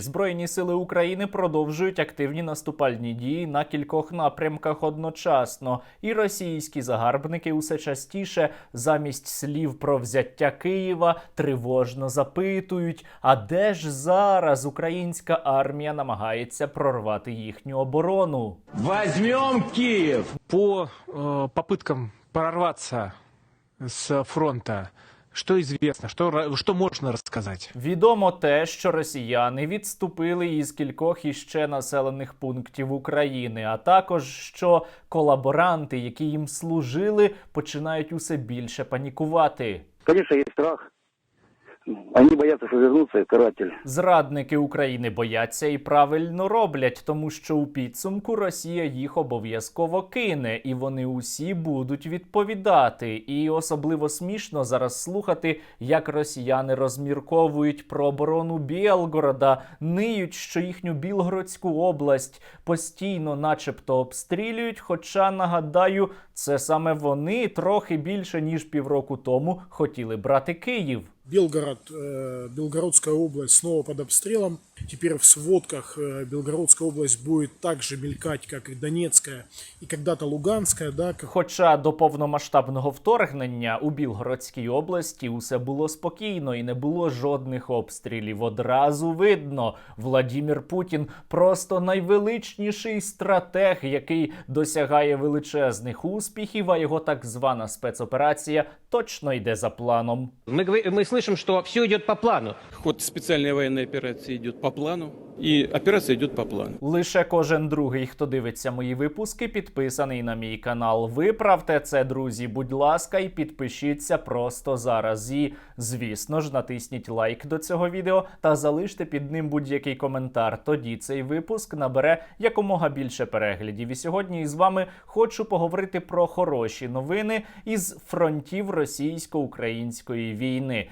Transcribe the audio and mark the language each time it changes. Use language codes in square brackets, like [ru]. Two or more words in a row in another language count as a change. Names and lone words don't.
[uk] Збройні сили України продовжують активні наступальні дії на кількох напрямках одночасно. І російські загарбники усе частіше замість слів про взяття Києва тривожно запитують, а де ж зараз українська армія намагається прорвати їхню оборону? [ru] Возьмем Киев! По попыткам прорваться с фронта, что известно, что можно рассказать? [uk] Відомо те, що росіяни відступили із кількох іще населених пунктів України, а також, що колаборанти, які їм служили, починають усе більше панікувати. [ru] Конечно, есть страх. Они боятся, что вернутся каратель. [uk] Зрадники України бояться і правильно роблять, тому що у підсумку Росія їх обов'язково кине, і вони усі будуть відповідати. І особливо смішно зараз слухати, як росіяни розмірковують про оборону Білгорода, ниють, що їхню Білгородську область постійно начебто обстрілюють, хоча, нагадаю, це саме вони трохи більше ніж півроку тому хотіли брати Київ. [ru] Белгородская область снова под обстрелом. Теперь в сводках Белгородская область будет так же мелькать, как и Донецкая и когда-то Луганская. Да? [uk] Хоча до повномасштабного вторгнення у Білгородській області усе було спокійно і не було жодних обстрілів. Одразу видно, Владимир Путін просто найвеличніший стратег, який досягає величезних успіхів, а його так звана спецоперація точно йде за планом. [ru] Мы слышим, что все идет по плану. Ход специальной военной операции идет по плану, и операция идет по плану. [uk] Лише кожен другий, хто дивиться мої випуски, підписаний на мій канал. Виправте це, друзі, будь ласка, і підпишіться просто зараз. І, звісно ж, натисніть лайк до цього відео та залиште під ним будь-який коментар. Тоді цей випуск набере якомога більше переглядів. І сьогодні із вами хочу поговорити про хороші новини із фронтів російсько-української війни.